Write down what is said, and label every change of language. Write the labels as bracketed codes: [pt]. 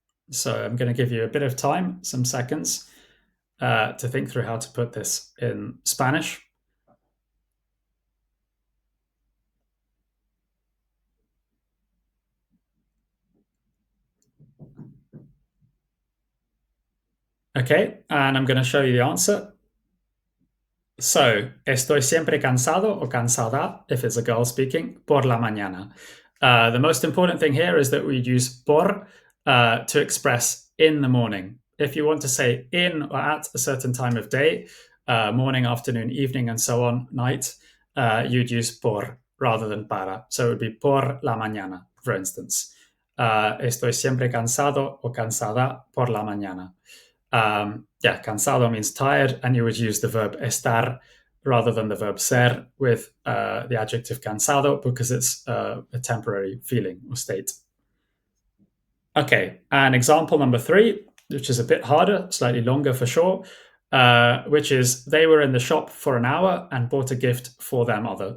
[en] So I'm going to give you a bit of time, some seconds, to think through how to put this in Spanish. Okay, and I'm going to show you the answer. [es] So, estoy siempre cansado o cansada, if it's a girl speaking, por la mañana. [en] The most important thing here is that we use por to express in the morning. If you want to say in or at a certain time of day, morning, afternoon, evening, and so on, night, you'd use por rather than para. So it would be por la mañana, for instance. [es] Estoy siempre cansado o cansada por la mañana. [en] Yeah, cansado means tired, and you would use the verb estar rather than the verb ser with the adjective cansado because it's a temporary feeling or state. Okay, and example number 3, which is a bit harder, slightly longer for sure, which is they were in the shop for an hour and bought a gift for their mother.